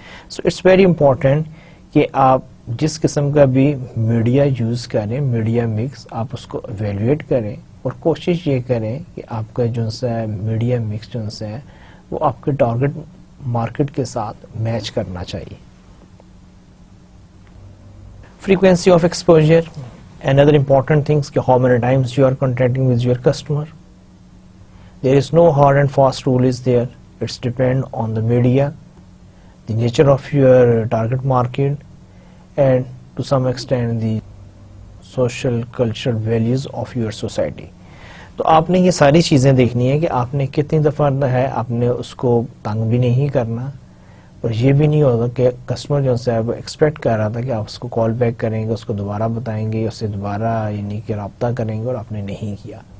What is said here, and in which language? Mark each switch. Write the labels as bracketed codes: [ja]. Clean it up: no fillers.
[en] so it's very important [ur] کہ آپ جس قسم کا بھی میڈیا یوز کریں، میڈیا مکس، آپ اس کو ایویلویٹ کریں اور کوشش یہ کریں کہ آپ کا جو ہے میڈیا مکس جو ہے وہ آپ کے ٹارگٹ مارکیٹ کے ساتھ میچ کرنا چاہیے. [en] Frequency of exposure, another important thing is how many times you are contacting with your customer. There is no hard and fast rule is there. It's depend on the media, the nature of your target market, and to some extent the social cultural values of your society. [ur] تو آپ نے یہ ساری چیزیں دیکھنی ہے کہ آپ نے کتنی دفعہ ہے آپ نے اس کو تنگ بھی نہیں کرنا اور یہ بھی نہیں ہوگا کہ کسٹمر جو ہے وہ ایکسپیکٹ کر رہا تھا کہ آپ اس کو کال بیک کریں گے، اس کو دوبارہ بتائیں گے، اس سے دوبارہ یعنی کہ رابطہ کریں گے اور آپ نے نہیں کیا.